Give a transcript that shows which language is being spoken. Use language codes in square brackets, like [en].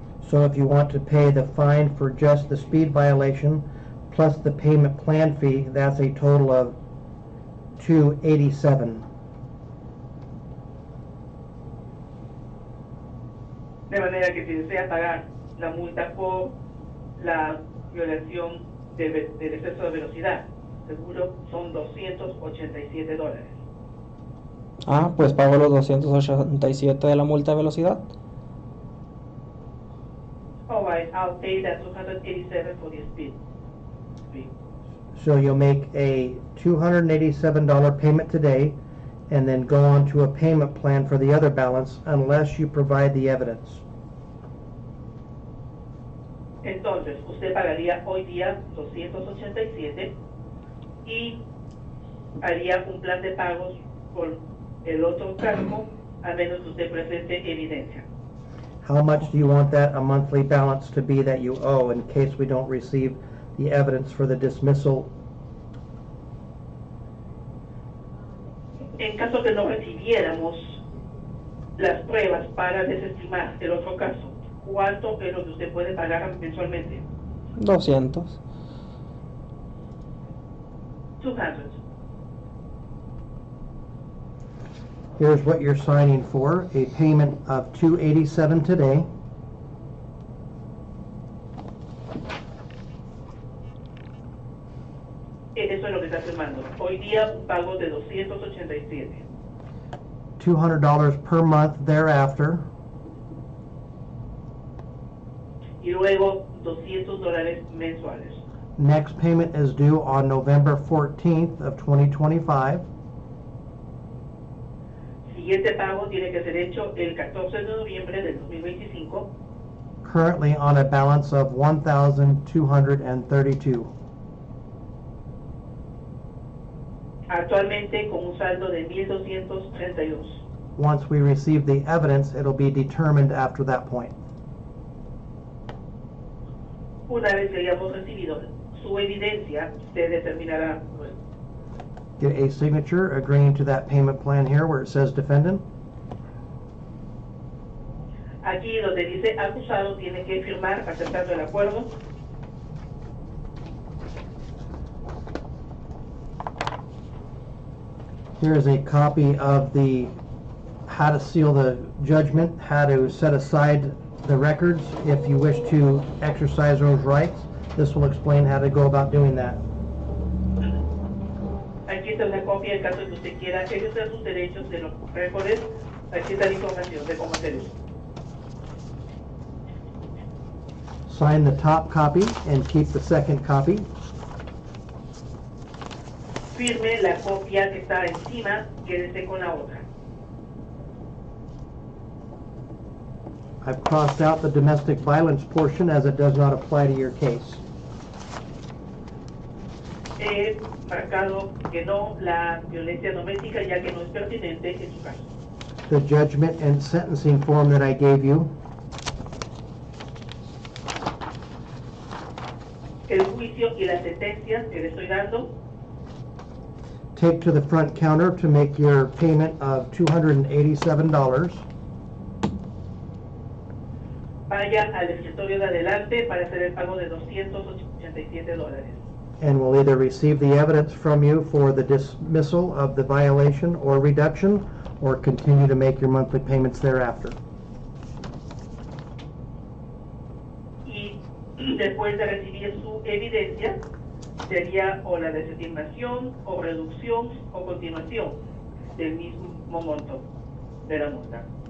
[en] So if you want to pay the fine for just the speed violation plus the payment plan fee, that's a total of $287. [es] De manera que si desea pagar la multa por la violación del exceso de velocidad, seguro son $287. Pues pago los 287 de la multa de velocidad. [en] All right, I'll pay that $287 for the speed. So you'll make a $287 payment today and then go on to a payment plan for the other balance unless you provide the evidence. [es] Entonces, usted pagaría hoy día 287 y haría un plan de pagos por el otro cargo a menos que usted presente evidencia. [en] How much do you want that a monthly balance to be that you owe in case we don't receive the evidence for the dismissal? [es] En caso que no recibiéramos las pruebas para desestimar el otro caso, ¿cuánto es lo que usted puede pagar mensualmente? 200. [en] 200. Here's what you're signing for, a payment of $287 today. [es] Eso es lo que está firmando. Hoy día un pago de 287. [en] $200 per month thereafter. [es] Y luego $200 mensuales. [en] Next payment is due on November 14th of 2025. [es] Siguiente pago tiene que ser hecho el 14 de noviembre del 2025. [en] Currently on a balance of $1,232. [es] Actualmente con un saldo de 1.232. [en] Once we receive the evidence, it'll be determined after that point. [es] Una vez que hayamos recibido su evidencia, se determinará luego. [en] Get a signature agreeing to that payment plan here where it says defendant. [es] Aquí donde dice acusado tiene que firmar aceptando el acuerdo. [en] Here is a copy of the how to seal the judgment, how to set aside the records if you wish to exercise those rights. This will explain how to go about doing that. [es] Aquí está una copia en caso de que usted quiera ejercer sus derechos de los récords. Aquí está la información de cómo hacer eso. [en] Sign the top copy and keep the second copy. [es] Firme la copia que está encima, quédese con la otra. [en] I've crossed out the domestic violence portion as it does not apply to your case. [es] He marcado que no la violencia doméstica ya que no es pertinente en su caso. [en] The judgment and sentencing form that I gave you. [es] El juicio y las sentencias que le estoy dando, [en] Take to the front counter to make your payment of $287. [es] vaya al escritorio de adelante para hacer el pago de $287. [en] And we'll either receive the evidence from you for the dismissal of the violation or reduction, or continue to make your monthly payments thereafter. [es] Y después de recibir su evidencia, sería o la desestimación o reducción o continuación del mismo monto de la multa.